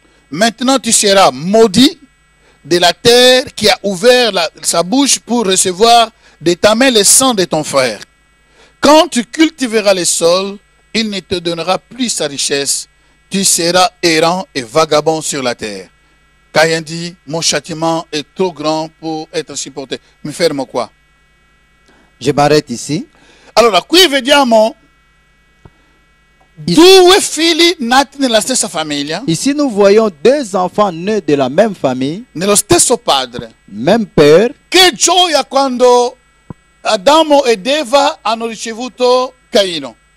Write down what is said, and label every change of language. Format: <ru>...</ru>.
<fr>Maintenant tu seras maudit de la terre qui a ouvert sa bouche pour recevoir de ta main le sang de ton frère. Quand tu cultiveras le sol, il ne te donnera plus sa richesse. Tu seras errant et vagabond sur la terre. Caïn dit, mon châtiment est trop grand pour être supporté.</fr> <it>Mi fermo quoi?</it> <fr>Je m'arrête ici.</fr> <it>Allora, qui vediamo due figli nati nella stessa famiglia,</it> <fr>Ici, nous voyons deux enfants nés de la même famille,</fr> <it>nello stesso padre.</it> <fr>même père.</fr> <it>Che gioia quando Adamo ed Eva hanno ricevuto Caino.</it>